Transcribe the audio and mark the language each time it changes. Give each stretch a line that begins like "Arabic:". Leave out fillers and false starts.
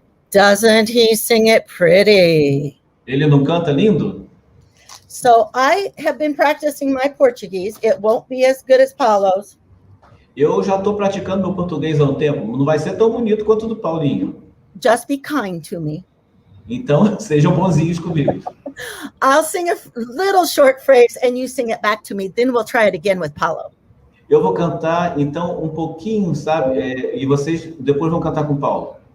English: Doesn't he sing it pretty?
Portuguese: Ele não canta lindo?
English: So I have been practicing my Portuguese. It won't be as good as Paulo's.
Portuguese: Eu já estou praticando meu português há um tempo. Não vai ser tão bonito quanto o do Paulinho.
English: Just be kind to me.
Portuguese: Então, sejam bonzinhos comigo.
English: I'll sing a little short phrase and you sing it back to me. Then we'll try it again with Paulo.
Portuguese: Eu vou cantar, então, um pouquinho, sabe? E vocês depois vão cantar com o Paulo.